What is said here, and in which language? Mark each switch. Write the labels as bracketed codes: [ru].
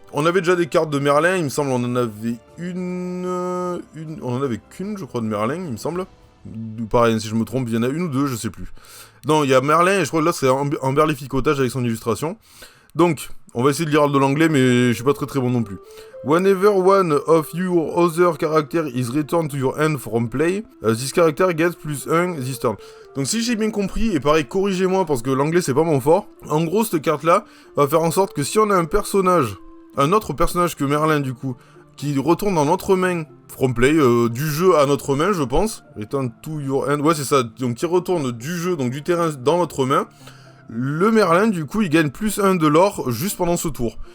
[fr] On avait déjà des cartes de Merlin, il me semble, on en avait on en avait qu'une, je crois, de Merlin, il me semble. Pareil, si je me trompe, il y en a une ou deux, je sais plus. Non, il y a Merlin, et je crois que là, c'est Amberlificotage avec son illustration. Donc, on va essayer de lire de l'anglais, mais je suis pas très bon non plus. [en] Whenever one of your other character is returned to your hand from play, this character gets +1 this turn. [fr] Donc si j'ai bien compris, et pareil, corrigez-moi, parce que l'anglais, c'est pas mon fort. En gros, cette carte-là va faire en sorte que si on a un autre personnage que Merlin du coup, qui retourne dans notre main, [en] from play, [fr] du jeu à notre main je pense, [en] return to your hand, [fr] ouais c'est ça, donc qui retourne du jeu, donc du terrain dans notre main, le Merlin du coup il gagne +1 de l'or juste pendant ce tour.